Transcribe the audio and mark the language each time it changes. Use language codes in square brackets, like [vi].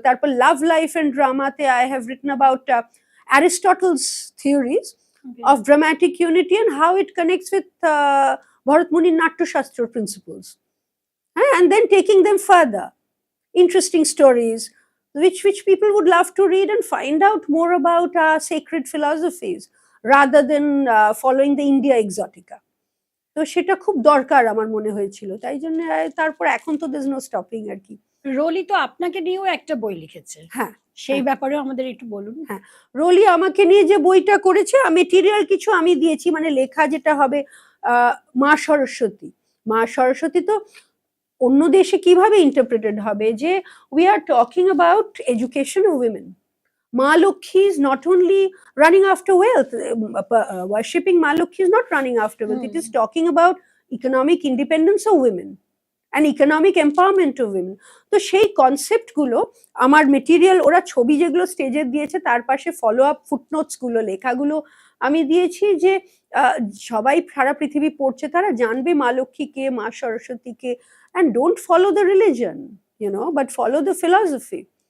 [en] তারপর love life and ড্রামাতে I have written about Aristotle's theories of dramatic unity and how it connects with Bharat Muni's Natyashastra principles. And then taking them further. Interesting stories, which people would love to read and find out more about our sacred philosophies, rather than following the India exotica. [bn] তো সেটা খুব দরকার আমার মনে হয়েছিল, তাই জন্য তারপর এখন তো [en] there's no stopping [bn] আর কি। রোলি তো আপনাকে নিয়েও একটা বই লিখেছে, হ্যাঁ, সেই ব্যাপারেও আমাদের একটু বলুন। হ্যাঁ, রোলি আমাকে নিয়ে যে বইটা করেছে, মেটেরিয়াল কিছু আমি দিয়েছি, মানে লেখা যেটা হবে মা সরস্বতী। মা সরস্বতী তো অন্য দেশে কিভাবে ইন্টারপ্রেটেড হবে, যে [en] We are talking about education of women. Ma Lakshmi is not only running after wealth, worshipping Ma Lakshmi is not running after wealth, it is talking about economic independence of women and economic empowerment of women. [bn] তো সেই concept গুলো আমার material, ওরা ছবি যেগুলো স্টেজে দিয়েছে তার পাশে ফলো আপ ফুটনোটস গুলো, লেখাগুলো আমি দিয়েছি, যে সবাই সারা পৃথিবী পড়ছে, তারা জানবে মা লক্ষ্মী কে, মা সরস্বতী কে, [en] and don't follow the religion, but follow the philosophy.